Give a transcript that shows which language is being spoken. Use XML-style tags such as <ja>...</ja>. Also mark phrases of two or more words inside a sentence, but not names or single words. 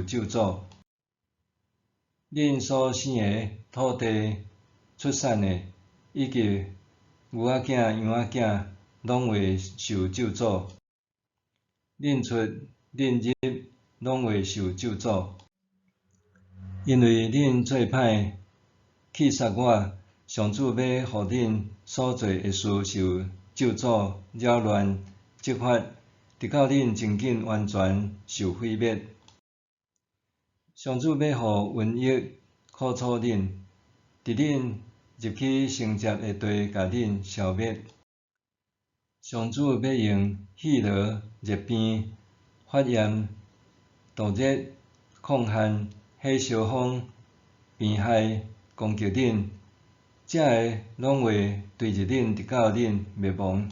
<nan>咒诅，恁所生的土地出产的，以及牛仔囝、羊仔囝，拢会受咒诅，恁出恁入拢会受咒诅，因为恁做歹气杀我，上主要互恁所做的事受咒诅、扰乱、责罚，直到恁真紧完全受毁灭。上主要互瘟疫苦楚恁，伫恁入去生殖的地，甲恁消灭。上主要用气痨、热病、发炎、毒热、抗旱、火烧风、病害攻击恁，这个拢会对着恁，直到恁灭亡。</nan>